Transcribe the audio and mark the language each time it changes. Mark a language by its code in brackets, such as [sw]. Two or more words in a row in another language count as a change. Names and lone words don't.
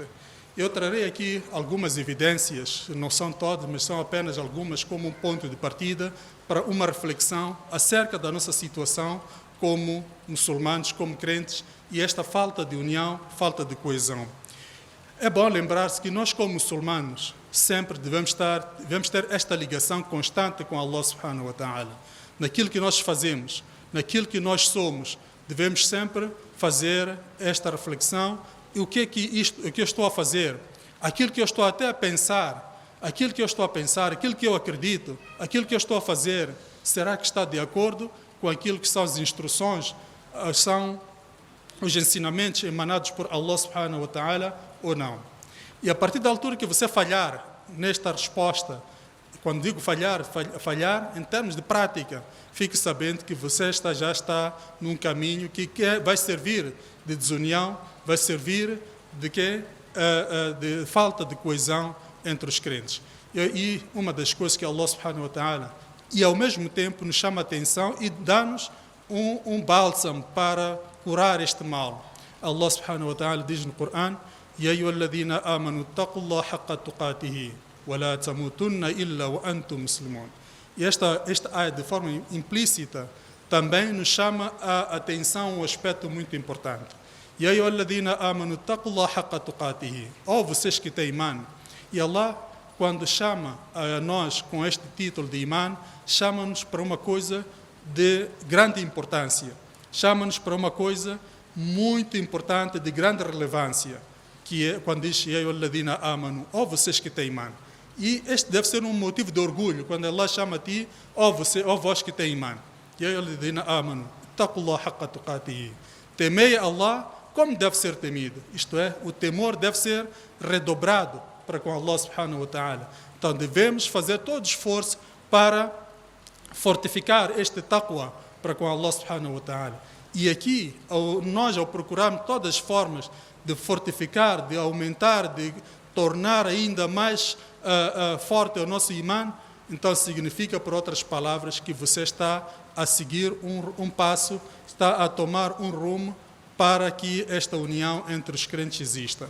[pt] Eu trarei aqui algumas evidências, não são todas, mas são apenas algumas, como um ponto de partida para uma reflexão acerca da nossa situação como muçulmanos, como crentes, e esta falta de união, falta de coesão. É bom lembrar-se que nós, como muçulmanos, sempre devemos ter esta ligação constante com [ar] الله سبحانه وتعالى. [pt] Naquilo que nós fazemos, naquilo que nós somos, devemos sempre fazer esta reflexão. E o que eu estou a fazer, aquilo que eu estou até a pensar, aquilo que eu acredito, aquilo que eu estou a fazer, será que está de acordo com aquilo que são as instruções, são os ensinamentos emanados por [ar] الله سبحانه وتعالى [pt] ou não? E a partir da altura que você falhar nesta resposta, quando digo falhar em termos de prática, fique sabendo que você já está num caminho que vai servir de desunião, vai servir de falta de coesão entre os crentes. E uma das coisas que [ar] الله سبحانه وتعالى, [pt] e ao mesmo tempo nos chama a atenção e dá-nos um bálsamo para curar este mal. [ar] الله سبحانه وتعالى [pt] diz no Coran: [ar] يا أيها الذين آمنوا اتقوا الله حق تقاته ولا تموتن إلا وأنتم مسلمون. [pt] E esta ayat, de forma implícita, também nos chama a atenção a um aspecto muito importante. [ar] يا أيها الذين آمنوا اتقوا الله حق تقاته. [pt] Ó vocês que têm iman. E Allah, quando chama a nós com este título de iman, chama-nos para uma coisa de grande importância. Chama-nos para uma coisa muito importante, de grande relevância, que é quando diz [ar] يا أيها الذين آمنوا, [pt] ó vocês que têm iman. E este deve ser um motivo de orgulho, quando Allah chama a ti, ó vós que têm iman. [ar] يا أيها الذين آمنوا اتقوا الله حق تقاته. [pt] Temei a Allah como deve ser temido. Isto é, o temor deve ser redobrado para com [ar] الله سبحانه وتعالى. [pt] Então devemos fazer todo esforço para fortificar este taqwa para com [ar] الله سبحانه وتعالى. [pt] E aqui, nós ao procurarmos todas as formas de fortificar, de aumentar, de tornar ainda mais forte o nosso imã, então significa, por outras palavras, que você está a seguir um passo, está a tomar um rumo para que esta união entre os crentes exista.